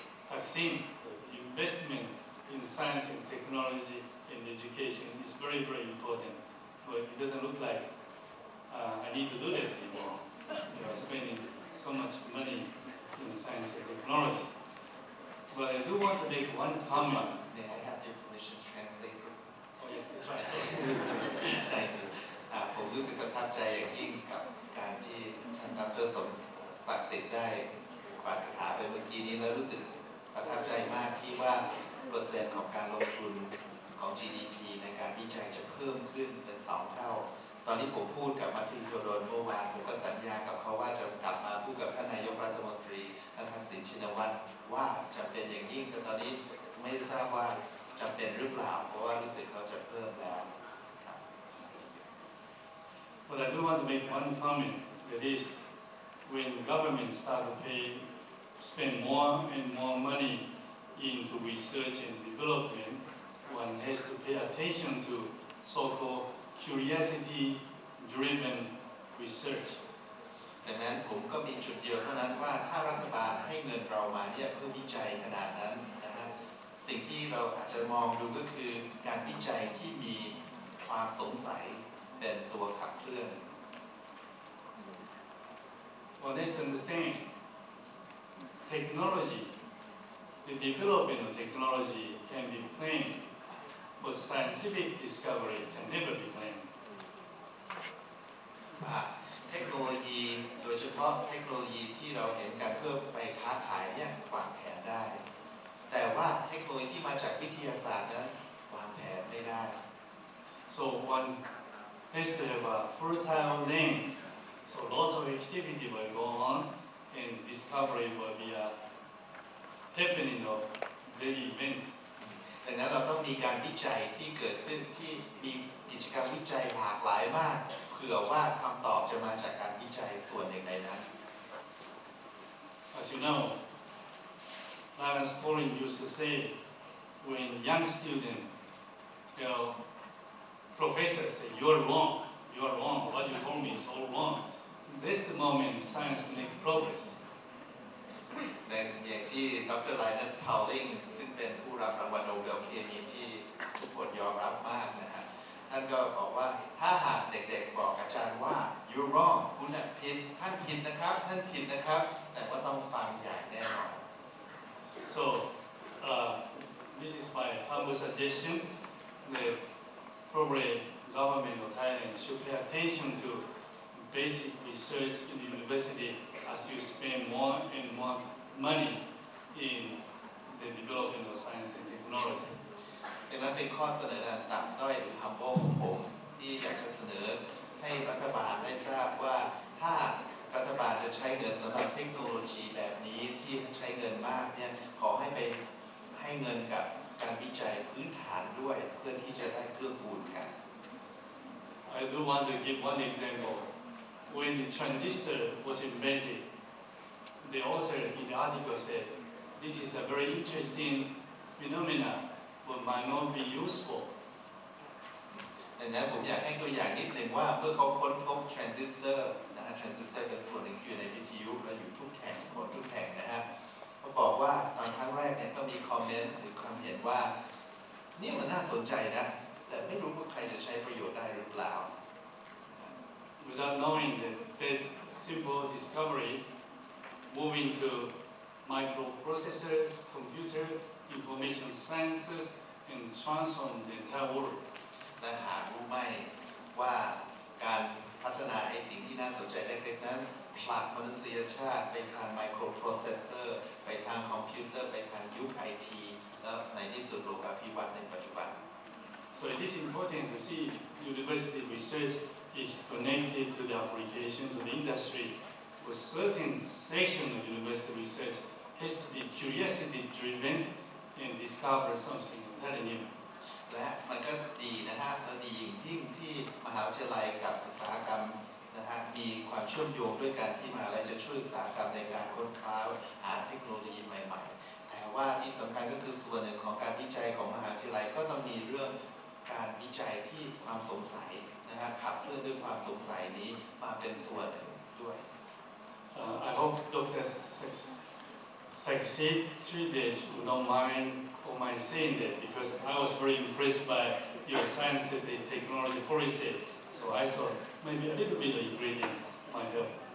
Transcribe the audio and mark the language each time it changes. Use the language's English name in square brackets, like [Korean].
[English] I've seen the investment in science and technology and education is very, very important. But it doesn't look like I need to do that anymore. Spending so much money in science and technology. But I do want to make one comment. May I have your permission to translate? Oh yes, that's right. Thank you. [Thai] ผมรู้สึกประทับใจอย่างยิ่งกับการที่ท่านดร. สมศักดิ์สิทธิ์ได้กล่าวคาถาไปเมื่อกี้นี้แล้วรู้สึกประทับใจมากที่ว่าเปอร์เซ็นต์ของการลงทุนของ GDP ในการวิจัยจะเพิ่มขึ้นเป็น2 เท่า ตอนนี้ผมพูดกับมัธยมโดนเมื่อวานผมก็สัญญากับเขาว่าจะกลับมาพูดกับท่านนายกรัฐมนตรีท่านทักษิณชินวัตรว่าจะเป็นอย่างยิ่งแต่ตอนนี้ไม่ทราบว่าจะเป็นหรือเปล่าเพราะว่ารู้สึกเขาจะเพิ่มแล้ว [English] But I do want to make one comment. That is, when the government start to spend more and more money into research and development, one has to pay attention to so-called curiosity-driven research. [Thai] ดังนั้นผมก็มีจุดเดียวเท่านั้นว่าถ้ารัฐบาลให้เงินเรามาเนี่ยเพื่อวิจัยขนาดนั้นนะฮะสิ่งที่เราอาจจะมองดูก็คือการวิจัยที่มีความสงสัยเป็นตัวขับเคลื่อน [English] One has to understand technology, the development of technology can be planned, but scientific discovery can never be planned. [Thai] เทคโนโลยีโดยเฉพาะเทคโนโลยีที่เราเห็นกันเพื่อไปค้าขายเนี่ยวางแผนได้แต่ว่าเทคโนโลยีที่มาจากวิทยาศาสตร์นั้นวางแผนไม่ได้ [English] So one has to have a fertile land. So lots of activity will go on, and discovery will be a happening of daily events. [Thai] ดังนั้นเราต้องมีการวิจัยที่เกิดขึ้นที่มีกิจกรรมวิจัยหลากหลายมากเผื่อว่าคำตอบจะมาจากการวิจัยส่วนหนึ่งในนั้น [English] As you know, Lawrence Collins used to say, when young students tell professors say, "You're wrong, what you told me is all wrong." That's the moment science makes progress. [Thai] ในอย่างที่ดร. Linus Pauling ซึ่งเป็นผู้รับรางวัลโนเบลเคมีที่ทุกคนยอมรับมากนะฮะท่านก็บอกว่าถ้าหากเด็กๆบอกอาจารย์ว่า [English] you're wrong [Thai] คุณผิดท่านผิดนะครับท่านผิดนะครับแต่ว่าต้องฟังอย่างแน่นอน [English] So this is my humble suggestion that probably government of Thailand should pay attention to basic research in the university as you spend more and more money in the development of science and technology. [Thai] ดังนั้นเป็นข้อเสนอต่ำต้อยหรือ humble ของผมที่อยากจะเสนอให้รัฐบาลได้ทราบว่าถ้ารัฐบาลจะใช้เงินสำหรับเทคโนโลยีแบบนี้ที่ใช้เงินมากเนี่ยขอให้ไปให้เงินกับการวิจัยพื้นฐานด้วยเพื่อที่จะได้เกื้อกูลกัน [English] I do want to give one example. When the transistor was invented, the author in the article said, "This is a very interesting phenomenon, but might not be useful." [Thai] ดังนั้นผมอยากให้ตัวอย่างนิดหนึ่งว่าเมื่อเขาค้นพบทรานซิสเตอร์นะฮะทรานซิสเตอร์เป็นส่วนหนึ่งที่อยู่ในวิทยุและอยู่ทุกแห่งคนทุกแห่งนะฮะเขาบอกว่าตอนครั้งแรกเนี่ยก็มีคอมเมนต์หรือความเห็นว่านี่มันน่าสนใจนะแต่ไม่รู้ว่าใครจะใช้ประโยชน์ได้หรือเปล่า [English] Without knowing that simple discovery, moving to microprocessor, computer, information sciences, and transform the entire world. [Thai] และหารู้ไหมว่าการพัฒนาไอ้สิ่งที่น่าสนใจเล็กๆนั้นผลักมนุษยชาติไปทางไมโครโปรเซสเซอร์ไปทางคอมพิวเตอร์ไปทางยุคไอทีแล้วในที่สุดโลกาภิวัตน์ในปัจจุบัน [English] So it is important to see university research is connected to the application to the industry. A certain section of university research has to be curiosity-driven and discover something entirely new. [Thai] และมันก็ดีนะฮะและดียิ่งที่มหาวิทยาลัยกับอุตสาหกรรมนะฮะมีความเชื่อมโยงด้วยกันที่มหาวิทยาลัยจะช่วยอุตสาหกรรมในการค้นคว้าหาเทคโนโลยีใหม่ๆแต่ว่าที่สำคัญก็คือส่วนหนึ่งของการวิจัยของมหาวิทยาลัยก็ต้องมีเรื่อง การวิจัยที่ความสงสัยนะฮะขับเคลื่อนด้วยความสงสัยนี้มาเป็นส่วนหนึ่งด้วย [English] I hope Dr. Succeed 3 days would not mind saying that because I was very impressed by your scientific technology policy. So I thought maybe a little bit of ingredient might help.